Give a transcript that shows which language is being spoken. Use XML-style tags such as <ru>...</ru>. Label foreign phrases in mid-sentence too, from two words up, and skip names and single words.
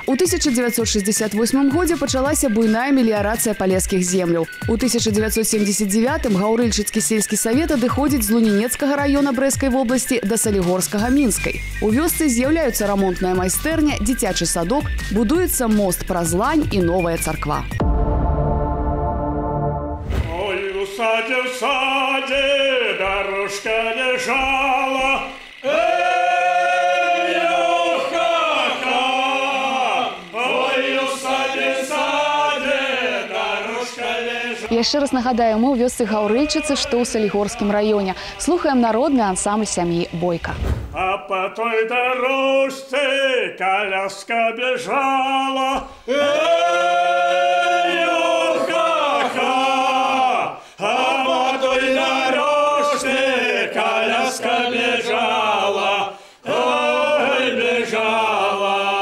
<be>У 1968 годзе пачалася буйная меліярацыя палескіх земляў. У 1979 гаўрыльчыцкі сельскі савет адыходзіць з Лунінецкага раёна Брэскай вобласці да Салігорскага Мінскай. У вёсцы з'яўляюцца рамонтная майстэрня, дзіцячы садок, будуецца мост праз лань і новая царква.</be> <ru>Ой, в саде, дорожка лежала, эй, ха-ха, ой, в саде, дорожка лежала.</ru> <be>Яшчэ раз нагадаю, мы ў вёсцы гаўрыльчыцы, што ў Салігорскім раёне. Слухаем народны ансамбль сям'і Бойка.</be> <ru>А по той дорожце коляска бежала, эй, ха-ха, а по той дорожце коляска бежала, ой, бежала.</ru>